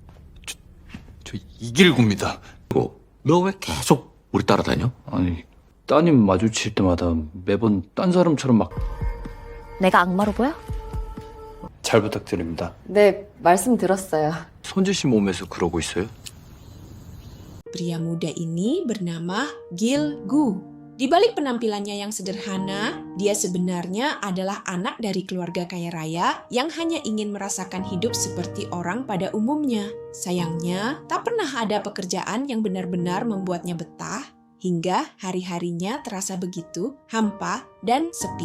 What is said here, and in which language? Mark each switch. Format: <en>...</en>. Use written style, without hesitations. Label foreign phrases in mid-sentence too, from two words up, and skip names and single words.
<ko>저 이길구입니다. 너 왜 계속 우리 따라다녀? 아니, 따님 마주칠 때마다 매번 딴 사람처럼 막 내가 악마로 보여? 잘 부탁드립니다. 네, 말씀 들었어요. 손지 씨 몸에서 그러고 있어요?</ko> <id>Pria muda ini bernama Gil Gu. Di balik penampilannya yang sederhana, dia sebenarnya adalah anak dari keluarga kaya raya yang hanya ingin merasakan hidup seperti orang pada umumnya. Sayangnya, tak pernah ada pekerjaan yang benar-benar membuatnya betah, hingga hari-harinya terasa begitu hampa dan sepi.</id>